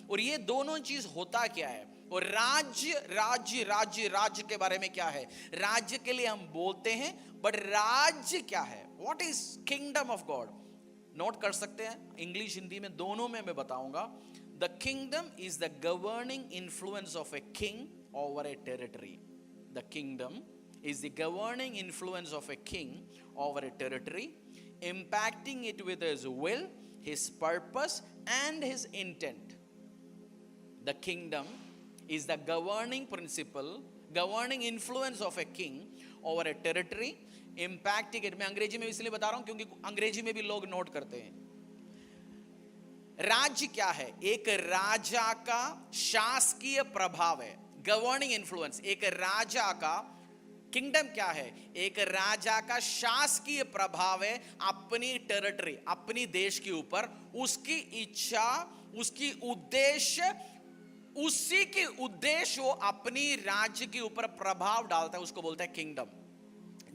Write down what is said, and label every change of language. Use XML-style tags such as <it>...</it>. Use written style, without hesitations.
<hi>और ये दोनों चीज होता क्या है? और राज्य राज्य राज्य राज्य के बारे में क्या है? राज्य के लिए हम बोलते हैं, बट राज्य क्या है?</hi> <en>What is kingdom of God?</en> <hi>Note कर सकते हैं, इंग्लिश हिंदी में दोनों में मैं बताऊंगा।</hi> <en>The kingdom is the governing influence of a king over a territory. The kingdom is the governing influence of a king over a territory, impacting it with his will, his purpose, and his intent. The kingdom is the governing principle, governing influence of a king over a territory, impacting it.</en> <hi>मैं अंग्रेजी में इसलिए बता रहा हूं क्योंकि अंग्रेजी में भी लोग नोट करते हैं। राज्य क्या है? एक राजा का शासकीय प्रभाव है, गवर्निंग इन्फ्लुएंस। एक राजा का, किंगडम क्या है? एक राजा का शासकीय प्रभाव है अपनी टेरिटरी, अपनी देश के ऊपर। उसकी इच्छा, उसकी उद्देश्य, उसी के उद्देश्य वो अपनी राज्य के ऊपर प्रभाव डालता है, उसको बोलता है किंगडम।</hi>